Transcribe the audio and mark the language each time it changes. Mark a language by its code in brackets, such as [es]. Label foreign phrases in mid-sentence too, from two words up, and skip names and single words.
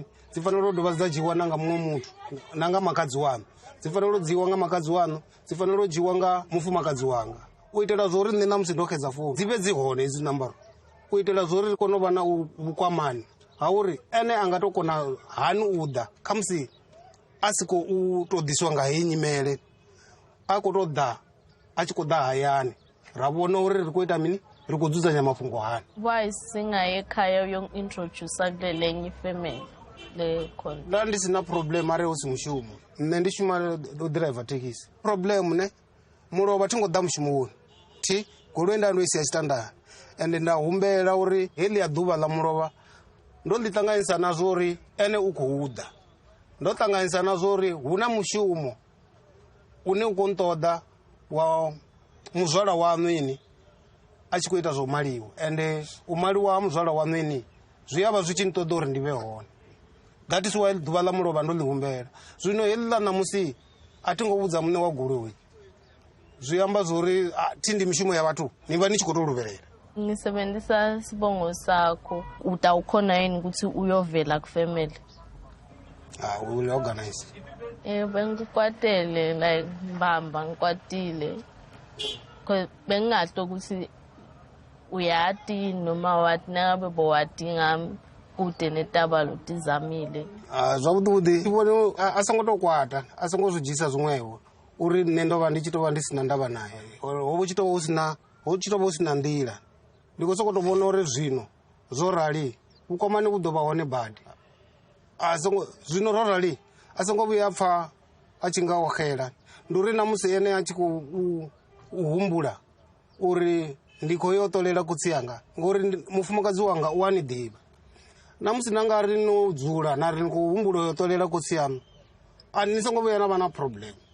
[ve] dzi fanela u dovha dza dzhiwa na nga muṅwe muthu na nga makadzi wanu dzi fanela u dzhiwa nga makadzi wanu dzi fanela u dzhiwa nga mufumakadzi wanga u itela zwo ri nṋe na musi ndo xedza founu dzi vhe dzi hone hedzi nambaro u itela zwo ri kone u vha na vhukwamani ha uri ene a nga tou kona hani u ḓa khamusi a si khou tou ḓisiwa nga heyi nyimele a khou tou ḓa a tshi khou ḓa hayani ra vhona uri ri khou ita mini ri khou dzudzanya mafhungo hani [zu] why singaye ekhaya uyointroduca kulelenye ifamily le khona [ve] la ndi sina problem are usi mushumo nne ndi shuma do [en] driver taxi [ve] problem ne mulovha thingo ḓa mushumoni thi goloi nda ndo isi ya standard ende nda humbela uri heḽi ya ḓuvha ḽa mulovha ndo ḽi ṱanganyisa na zwo uri ene u khou ḓa ndo ṱanganyisa na zwo uri hu na mushumo une u khou nṱoḓa wa muzwala waṋu ini a tshi khou ita zwo maliwa ende u maliwa ha muzwala waṋu ini zwi ya vha zwi tshi nṱoḓa uri ndi vhe hone [en] that is why [ve] ḓuvha ḽa mulovha ndo ḽi humbela zwino heḽi ḽa ṋamusi a thi ngo vhudza muṋe wa goloi zwi amba zwori thi ndi mishumo ya vhathu ni vha ni tshi khou tou luvhelela [zu] ngisebenzisa sibongo sakho utawukhona yini ukuthi uyovela kufamily [en] will organize [ss] bengikwatele like mbamba ngikwatile bengingahle ukuthi uyati noma wathi nangabe bowati ngami kude netabalo tizamile [ve] zwavhuḓi vhone a songo tou kwata a songo zwi dzhisa zwiṅwewo uri nne ndo vha ndi tshi tou vha ndi sina ndavha naye hovha tshi tou vha u sina nḓila ndi khou sokou tou vhona uri zwino zwo rali vhukwamani vhu ḓo vha hone badi zwino ro rali a songo vhuya pfha a tshi nga o xela ndi uri na musi ene a tshi khou humbula uri ndi khou yo ṱolela kutsi yanga ngori mufumakadzi wanga u a ni ḓivha na musi na nga ri no dzula na ri ni khou humbula yo ṱolela kutsi yanu a ni songo vhuya na vha na problem